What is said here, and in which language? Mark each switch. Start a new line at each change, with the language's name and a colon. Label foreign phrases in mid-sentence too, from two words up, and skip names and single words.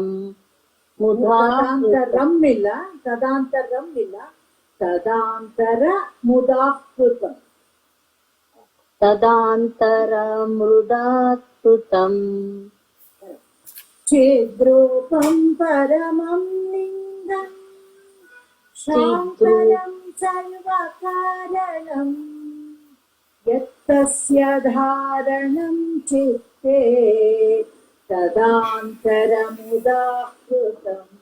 Sanskrit: ತದಾಂತರಂ ಇಲ್ಲ. ತದಾಂತರಂ ಇಲ್ಲ. ತದಾಂತರ ಮುದಾಹೃತಂ ತದಾಂತರ ಮೃದಾಹೃತಂ. ಚಿದ್ರೂಪಂ ಪರಮಂ ಲಿಂಗಂ ಶಾಂಕರಂ ಸರ್ವಕಾರಣಂ ಯತ್ತಸ್ಯ ಧಾರಣಂ ಚಿತ್ತೇ ತದಾಂತರಮುದಾಹೃತಂ.